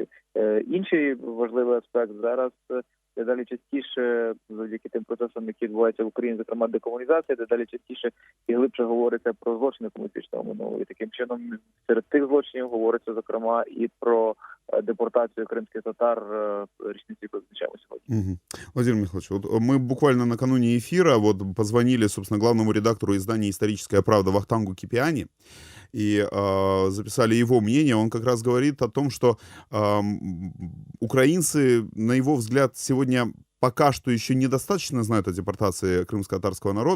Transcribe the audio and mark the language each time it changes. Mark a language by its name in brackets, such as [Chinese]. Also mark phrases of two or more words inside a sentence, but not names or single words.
[Ukrainian] Інший важливий аспект зараз дедалі частіше, завдяки тим процесам, які відбуваються в Україні, зокрема декомунізація, дедалі частіше і глибше говориться про злочини комуністичного минулого. І таким чином серед тих злочинів говориться, зокрема, і про депортацію кримських татар річниці, яку відзначаємо сьогодні. Мгм. [Russian] Владимир Михайлович, вот мы буквально накануне эфира вот позвонили, собственно, главному редактору издания «Историческая правда» Вахтангу Кипиани и записали его мнение. Он как раз говорит о том, что украинцы, на его взгляд, сегодня пока что еще недостаточно знают о депортации крымско-татарского народа.